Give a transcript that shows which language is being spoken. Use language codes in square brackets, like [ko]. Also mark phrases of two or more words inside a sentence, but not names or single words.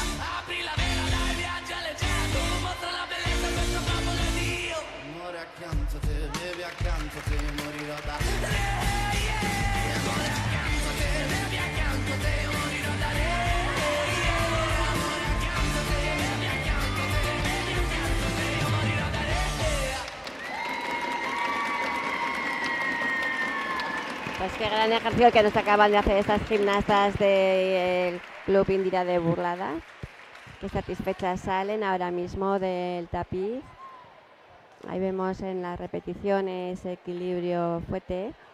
[it] Apri la vela, dai, viaggia leggera, tu mostra la bellezza a questo popolo ed io. Amore accanto a te, bevi accanto a te, io morirò da re. Amore accanto a te, bevi accanto a te, io morirò da re. Amore accanto a te, bevi accanto a te, bevi accanto a te, io morirò da re. [es] Pues qué gran ejercicio que nos acaban de hacer estas gimnastas del Club Indira de Burlada, que satisfechas salen ahora mismo del tapiz. Ahí vemos en las repeticiones equilibrio fuerte.